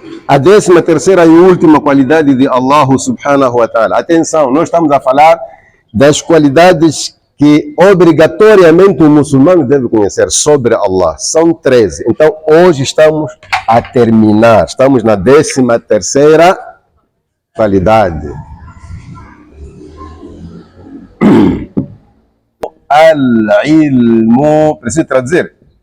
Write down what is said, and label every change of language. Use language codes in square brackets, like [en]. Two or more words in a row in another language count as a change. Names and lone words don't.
[pt] A 13ª e última qualidade de [ar] الله سبحانه وتعالى. [pt] Atenção, nós estamos a falar das qualidades que obrigatoriamente o muçulmano deve conhecer sobre Allah. São 13. Então, hoje estamos a terminar. Estamos na 13ª qualidade. Al-ilmu. Preciso traduzir?